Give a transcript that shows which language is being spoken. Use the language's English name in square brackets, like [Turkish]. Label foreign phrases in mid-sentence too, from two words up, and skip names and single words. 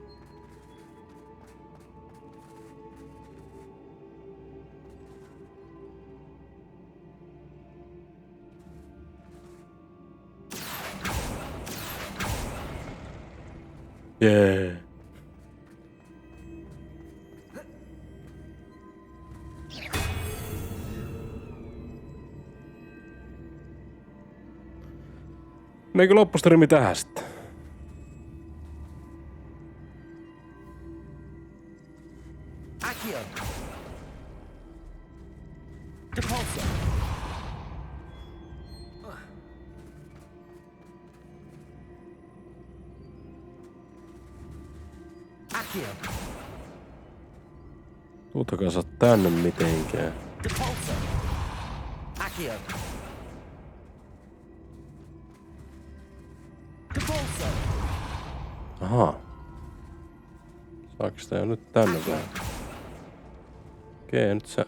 [Finnish] Jee. Meikö loppustrimi tähän sitten? [Latin] Accio. Depulso. Accio. [Finnish] Tuutakaan saa tänne mitenkään. [Latin] Depulso. Accio. Depulso. [Finnish] Ahaa. Saako sitä jo nyt tänne vähän? Okei, nyt se...